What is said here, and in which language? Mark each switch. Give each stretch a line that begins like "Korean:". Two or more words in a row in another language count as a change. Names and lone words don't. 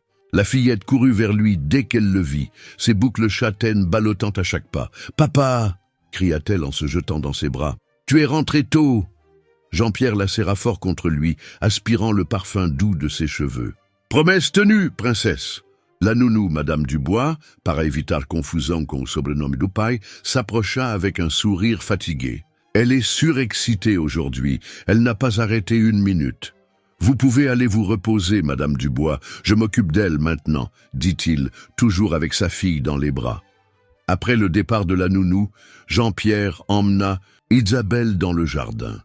French: La fillette courut vers lui dès qu'elle le vit, ses boucles châtaines ballottant à chaque pas. « Papa !» cria-t-elle en se jetant dans ses bras. « Tu es rentré tôt !» Jean-Pierre la serra fort contre lui, aspirant le parfum doux de ses cheveux. « Promesse tenue, princesse !» La nounou, Madame Dubois,
Portuguese: para evitar confusão com o sobrenome do pai,
French: s'approcha avec un sourire fatigué. « Elle est surexcitée aujourd'hui, elle n'a pas arrêté une minute. »« Vous pouvez aller vous reposer, Madame Dubois, je m'occupe d'elle maintenant, » dit-il, toujours avec sa fille dans les bras. Après le départ de la nounou, Jean-Pierre emmena Isabelle dans le jardin.